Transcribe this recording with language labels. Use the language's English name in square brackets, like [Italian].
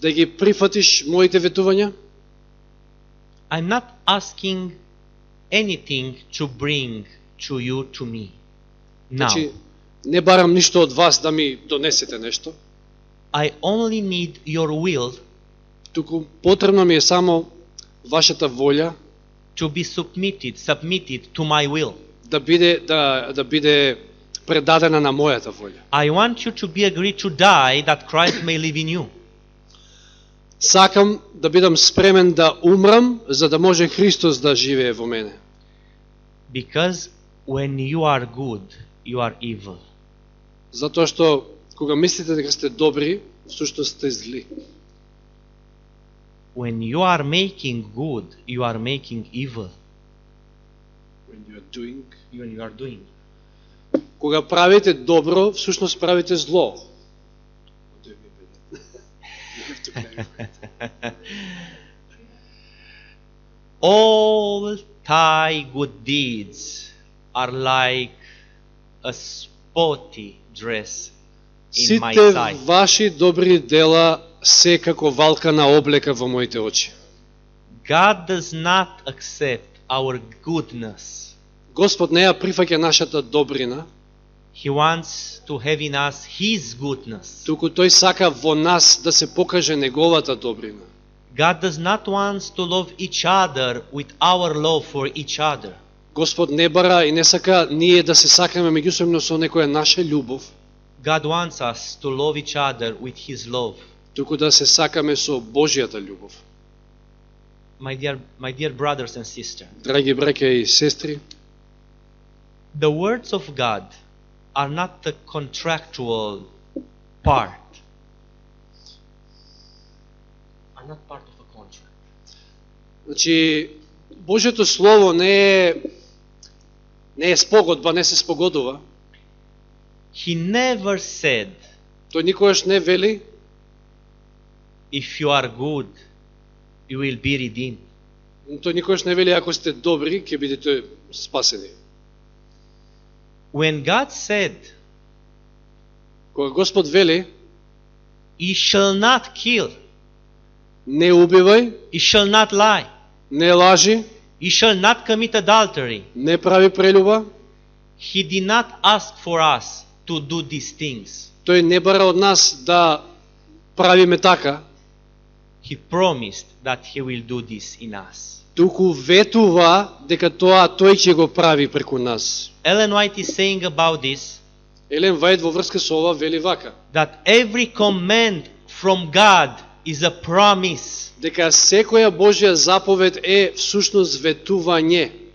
[Macedonian] да ги прифатиш моите ветувања? [English] I'm not asking anything to bring to you, to me. Now, [Macedonian] Значи, не барам ништо од вас да ми донесете нешто, [English] I only need your will [Macedonian] туку потребно ми е само вашата волја [English] to be submitted to my will. [Macedonian] да биде предадена на мојата волја. [English] I want you to be agreed to die that Christ may live in you. [Macedonian] Сакам да бидам спремен да умрам, за да може Христос да живее во мене. [English] Because when you are good, you are evil. [Macedonian] Затоа што кога мислите дека сте добри, всушност сте зли. [English] When you are making good, you are making evil. When you are doing, When you are doing. [Macedonian] кога правите добро, всушност правите зло. [English] All thy good deeds are like a spotty dress in my [Macedonian] Сите [English] sight. [Macedonian] ваши добри дела се како валкана облека во моите очи. [English] God does not accept our goodness. [Macedonian] Господ не ја прифаќа нашата добрина, [English] He wants to have in us His goodness. [Macedonian] туку тој сака во нас да се покаже неговата добрина. [English] God does not want to love each other with our love for each other. [Macedonian] Господ не бара и не сака ние да се сакаме меѓусебно со некоја наша љубов, [English] God wants us to love each other with His love. [Macedonian] туку да се сакаме со Божјата љубов. [English] My dear brothers and sisters, [Macedonian] Драги браќа и сестри, [English] the words of God are not the contractual part. Are not part of a contract. [Macedonian] значи Божјото слово не е спогодба, не се спогодува. [English] He never said, [Macedonian] Тој никогаш не вели, [English] if you are good, you will be redeemed. [Macedonian] тој никогаш не вели ако сте добри, ќе бидете спасени. [English] When God said, [Macedonian] Кога Господ вели, [English] you shall not kill, [Macedonian] не убивај, [English] you shall not lie, [Macedonian] не лажи, [English] you shall not commit adultery, [Macedonian] не прави прелюба, [English] He did not ask for us to do these things. [Macedonian] тој не бара од нас да правиме така, [English] He promised that He will do this in us. [Macedonian] туку ветува дека тоа тој ќе го прави преку нас. [English] Ellen White is saying about this, [Macedonian] Елен Вајд во врска со ова вели вака, [English] that every command from God is a promise. [Macedonian] дека секоја Божја заповед е всушност ветување.